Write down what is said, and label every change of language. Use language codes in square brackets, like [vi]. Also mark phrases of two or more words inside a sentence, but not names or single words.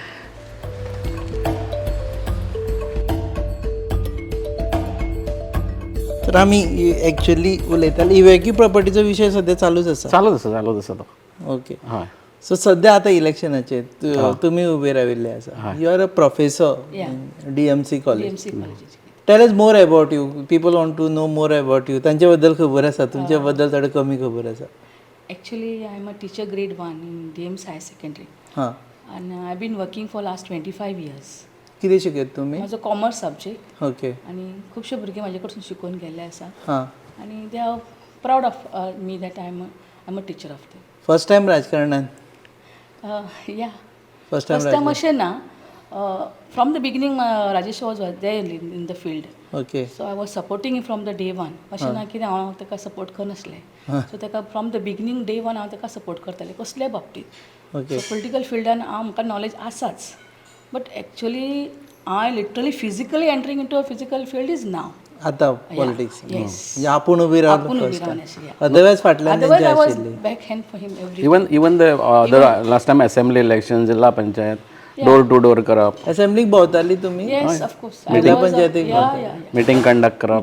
[kok] तर आमी एक्चुअली उलयताले इवॅक्यू प्रॉपर्टीचो विशय सद्या चालूच आसा. चालूच आसा तो. ओके. हय. सो सद्या आतां इलेक्शनाचेर तुमी उबे राविल्ले आसा. [en] You are a professor in DMC college. Tell us more about you. People want to know more about you. [kok] तांचे बद्दल खबर आसा, तुमचे बद्दल थोडे कमी खबर आसा? [en] Actually, I'm a teacher grade 1 in DMC High Secondary. हां. And I've been working for last 25 years. [kok] कितें शिकयता तुमी? माझो [en] commerce subject. [kok] ओके. आणि खुबशे भुरगे म्हाजे कडसून शिकून गेल्ले आसा. हां. [en] आणि they are proud of me that I am a teacher of them. first time राजकारणान? या फर्स्ट first time [kok] अशें ना. [en] from the beginning Rajesh was there in the field. ओके. so I was supporting from the day 1. [kok] अशें ना की हांव ताका सपोर्ट करनासलें. सो ताका [en] from the beginning day 1 [kok] हांव ताका सपोर्ट करतालें कसल्याय बाबतींत. ओके. सो [en] पोलिटिकल फिल्डान [kok] म्हाका नॉलेज आसाच. [en] but actually I literally physically entering in to a physical field is now. [kok] आतां पॉलिटिक्स [en] येस. [kok] म्हणजे आपूण उबी रावलो [en] first time. [kok] रावनाशिल्ली. अदरवायज फाटल्यान [en] otherwise I was [kok] आशिल्ली. [en] back hand for him every. even the last time assembly election, जिल्हा पंचायत, door to door करप, [kok] असेंब्लीक भोंवताली तुमी? [en] yes of course. [kok] जिल्हा पंचायतीक या [en] meeting conduct [kok] करप.